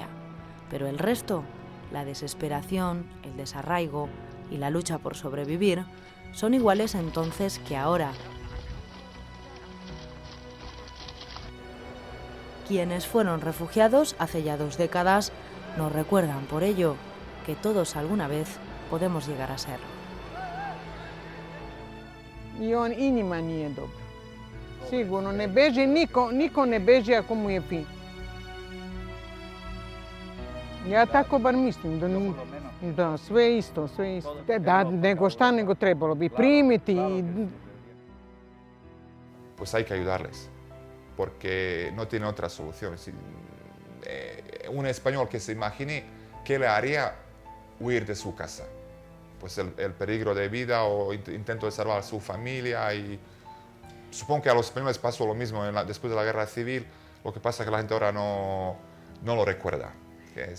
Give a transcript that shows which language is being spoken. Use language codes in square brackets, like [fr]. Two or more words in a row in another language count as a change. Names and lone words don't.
[es] Pero el resto, la desesperación, el desarraigo y la lucha por sobrevivir, son iguales entonces que ahora. Quienes fueron refugiados hace ya 2 décadas nos recuerdan por ello que todos alguna vez podemos llegar a serlo. [sr] I on i njima nije dobro. Sigurno ne beži, niko ne beži ako mu je fin. Ja tako bar mislim, da sve isto. Da, nego šta nego trebalo bi primiti. [es] Pues hay que ayudarles, porque no tienen otra solución. Un español que se imagine qué le haría huir de su casa. Pues el peligro de vida o intento de salvar a su familia y supongo que a los españoles pasó lo mismo después de la guerra civil, lo que pasa es que la gente ahora no lo recuerda, que es...